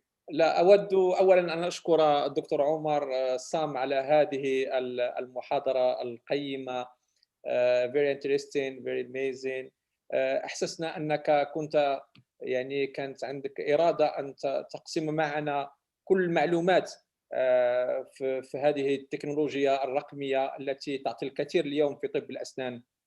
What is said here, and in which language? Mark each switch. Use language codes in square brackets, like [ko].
[ar] لا أود أولاً أن أشكر الدكتور عمر سام على هذه المحاضرة القيمة. [en] Very interesting, very amazing. [ar] أحسسنا أنك كنت كانت عندك إرادة أن تقسم معنا كل المعلومات في هذه التكنولوجيا الرقمية التي تعطي الكثير اليوم في طب الأسنان.